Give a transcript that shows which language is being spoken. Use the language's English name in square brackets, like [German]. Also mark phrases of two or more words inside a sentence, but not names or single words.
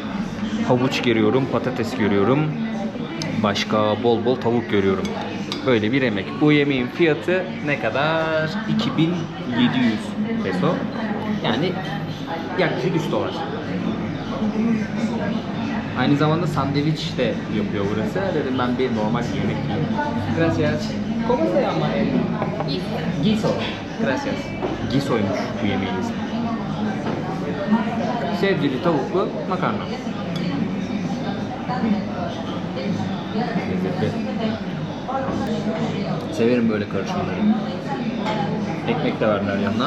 [Turkish] Havuç görüyorum, patates görüyorum. Başka bol bol tavuk görüyorum. Böyle bir yemek. Bu yemeğin fiyatı ne kadar? 2700 peso. Yani yaklaşık 3 dolar. Aynı zamanda sandviç de yapıyor burası. Dedim ben bir normal yemek yiyeyim. [Spanish] Gracias. ¿Cómo se llama el? Guiso. Gracias. [Turkish] Guiso'ymuş bu yemeğiniz. Sebzeli tavuklu makarna. Lezzetli. Severim böyle karışımları. Ekmek de verdiler yanına.